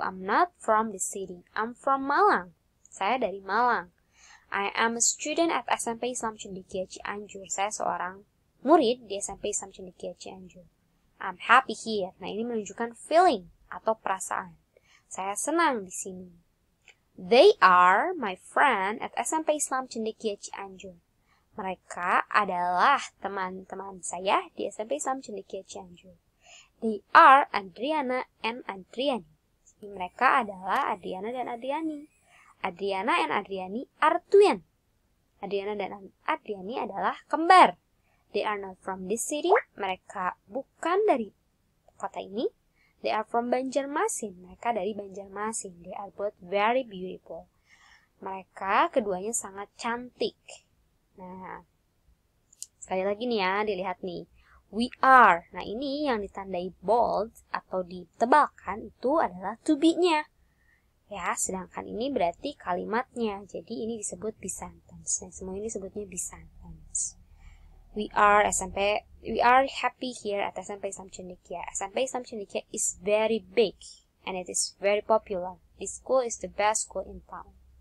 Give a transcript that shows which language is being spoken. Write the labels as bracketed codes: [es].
[en] I'm not from the city. I'm from Malang. [id] Saya dari Malang. [en] I am a student at SMP Islam Cendekia Cianjur. [id] Saya seorang murid di SMP Islam Cendekia Cianjur. [en] I'm happy here. [id] Nah, ini menunjukkan feeling atau perasaan. Saya senang di sini. [en] They are my friend at SMP Islam Cendekia Cianjur. [id] Mereka adalah teman-teman saya di SMP Islam Cendekia Cianjur. [en] They are Adriana and Adriani. [id] Jadi mereka adalah Adriana dan Adriani. [en] Adriana and Adriani are twin. [id] Adriana dan Adriani adalah kembar. [en] They are not from this city. [id] Mereka bukan dari kota ini. [en] They are from Banjarmasin. [id] Mereka dari Banjarmasin. [en] They are both very beautiful. [id] Mereka keduanya sangat cantik. Nah, sekali lagi nih ya, dilihat nih. [en] We are. [id] Nah, ini yang ditandai bold atau ditebalkan itu adalah to be-nya. Ya, sedangkan ini berarti kalimatnya. Jadi ini disebut be sentence. Nah, semua ini disebutnya be sentence. [en] We are happy here at SMP Islam Cendekia. SMP Islam Cendekia is very big and it is very popular. This school is the best school in town.